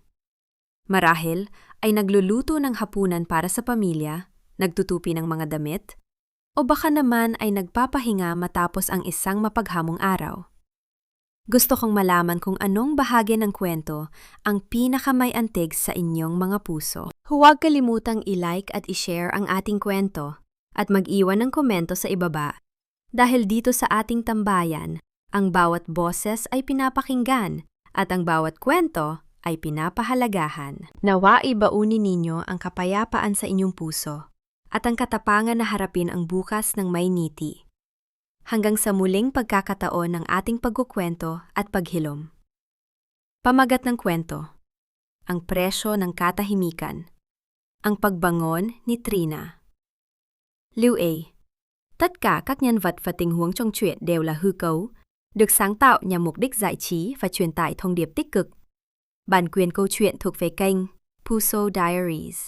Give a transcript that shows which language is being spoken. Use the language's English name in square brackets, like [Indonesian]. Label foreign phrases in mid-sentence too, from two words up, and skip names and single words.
[Filipino] Marahil ay nagluluto ng hapunan para sa pamilya, nagtutupi ng mga damit, o baka naman ay nagpapahinga matapos ang isang mapaghamong araw. Gusto kong malaman kung anong bahagi ng kwento ang pinakamayantig sa inyong mga puso. Huwag kalimutang i-like at i-share ang ating kwento at mag-iwan ng komento sa ibaba. Dahil dito sa ating tambayan, ang bawat boses ay pinapakinggan at ang bawat kwento ay pinapahalagahan. Nawa ibaunin ninyo ang kapayapaan sa inyong puso at ang katapangan na harapin ang bukas ng may ngiti. Hanggang sa muling pagkakataon ng ating pagkukwento at paghilom. Pamagat ng kwento. Ang presyo ng katahimikan. Ang pagbangon ni Trina. Liu A. [Vietnamese] Tất cả các nhân vật và tình huống trong truyện đều là hư cấu, được sáng tạo nhằm mục đích giải trí và truyền tải thông điệp tích cực. Bản quyền câu chuyện thuộc về kênh Puso Diaries.